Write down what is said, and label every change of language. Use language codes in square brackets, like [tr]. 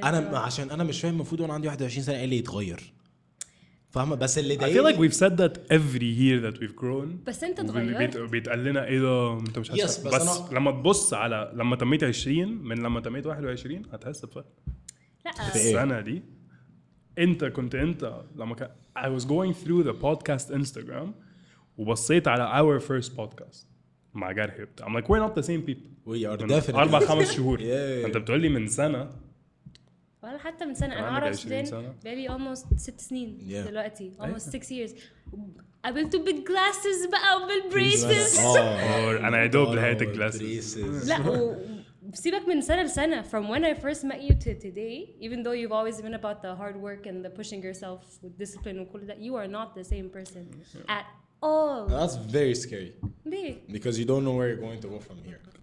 [ar] انا عشان انا مش فاهم المفروض وانا عندي 21 سنه ايه اللي يتغير فاهمه بس اللي [en] I [ar] ضايقني [en] feel like we've said that every year that we've grown. [ar] بس انت اتغيرت. بيتقال لنا ايه ده انت مش حاسس [en] Yes, [ar] بس لما تبص على لما تميت 20 من لما تميت 21 هتحس بفرق. لا [en] السنه دي انت لما كان I was going through the podcast Instagram وبصيت على our first podcast مع جرحي بتاع I'm like we're not the same people. we are [ar] من [en] definitely [ar] 4-5 شهور. [en] Yeah. [ar] انت بتقول لي من سنه ولا حتى من سنه انا اعرف سودان بقالي almost 6 سنين دلوقتي almost 6 years قابلته بالجلاسز بقى وبالبريسز انا يا دوب لحقت الجلاسز [en] لا سيبك من سنه لسنه from when I first met you to today even though you've always been about the hard work and the pushing yourself with discipline وكل ده you are not the same person at all. That's very scary. [ar] ليه؟ [en] Because you don't know where you're going to go from here.